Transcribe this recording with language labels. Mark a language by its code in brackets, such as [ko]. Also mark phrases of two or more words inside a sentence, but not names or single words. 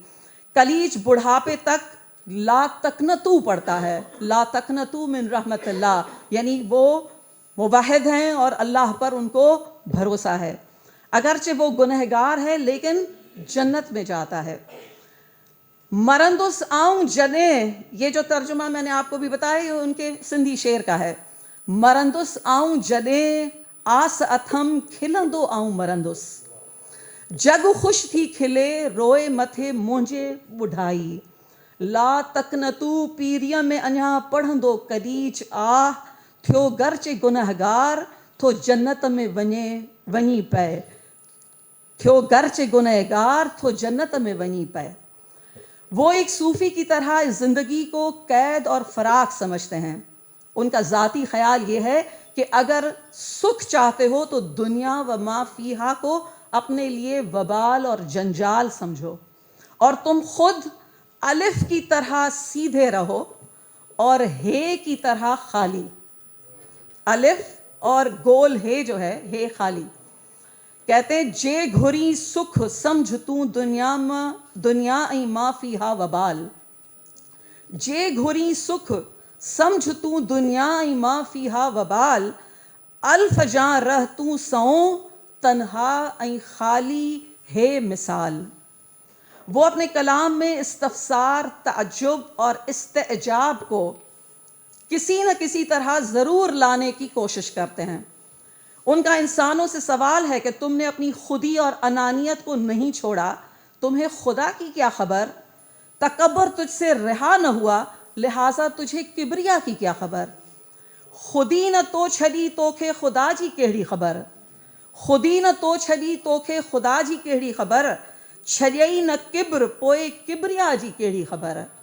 [hi] कलीज बुढ़ापे तक [ar] لا تقنطوا [hi] पढ़ता है, [ar] لا تقنطوا من رحمة الله, [hi] यानी वो मुवाहिद हैं और अल्लाह पर उनको भरोसा है। अगरचे वो गुनहगार है लेकिन जन्नत में जाता है। [sd] मरंदुस आऊं जने, [hi] ये जो तर्जुमा मैंने आपको भी बताया ये उनके सिंधी शेर का है। [sd] मरंदुस आऊं जने आस अथम खिलंदो आऊं मरंदुस, जग खुश थी खिले रोए मथे मुंहिंजे बुढ़ाई, [ar] لا تقنطوا [sd] पीरिय में अञा पढ़ंदो कलीज आह, थियो गर्चे गुनहगार थो जन्नत में वञी पए, थियो गर्चे गुनहगार थो जन्नत में वञी पए। [hi] वो एक सूफ़ी की तरह इस ज़िंदगी को कैद और फ़राक समझते हैं। उनका ज़ाती ख़याल ये है कि अगर सुख चाहते हो तो [ar] دنيا و ما فيها [hi] को अपने लिए वबाल और जंजाल समझो, और तुम खुद अलिफ की तरह सीधे रहो और हे की तरह खाली। अलिफ और गोल हे जो है, हे खाली। कहते हैं [sd] जे घुरी सुख समझ तू दुनिया ऐं माफ़ी हा वबाल, जे घुरी सुख समझ तू दुनिया ऐं माफ़ी हा वबाल, अल्फ जा रह तू सओ तन्हा ऐं खाली हे मिसाल। [hi] वो अपने कलाम में इस्तफसार, तअज्जुब और इस्तेजाब को किसी न किसी तरह ज़रूर लाने की कोशिश करते हैं। उनका इंसानों से सवाल है कि तुमने अपनी खुदी और अनानियत को नहीं छोड़ा, तुम्हें खुदा की क्या खबर, तकब्बर तुझसे रिहा न हुआ लिहाजा तुझे किबरिया की क्या खबर, [sd] खुदी न तो छड़ी तोखे खुदा जी केड़ी खबर, खुदी न तो छड़ी तोखे खुदा जी केड़ी खबर, छड़ई न किब्र पोए किबरिया जी केड़ी खबर।